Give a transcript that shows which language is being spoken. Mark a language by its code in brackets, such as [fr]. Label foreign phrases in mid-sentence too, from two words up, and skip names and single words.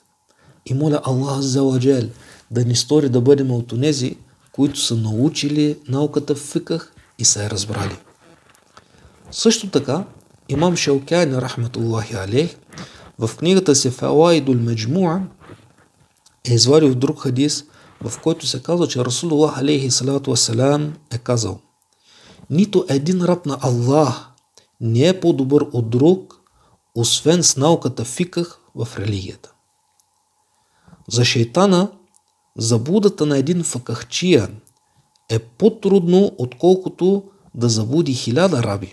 [bg] И моля Аллах [ar] عز وجل [bg] да ни стори да бъдем от онези, които са научили науката в фикъх и са я разбрали. Също така, имам Шаукани [ar] رحمة الله عليه [bg] в книгата си Фаваидул Меджмуа е извадил друг хадис, в който се казва, че Расулуллах [ar] عليه الصلاة والسلام [bg] е казал: нито един раб на Аллах не е по-добър от друг, освен с науката фикъх в религията. За шейтана заблудата на един факахчия е по-трудно, отколкото да заблуди 1000 раби.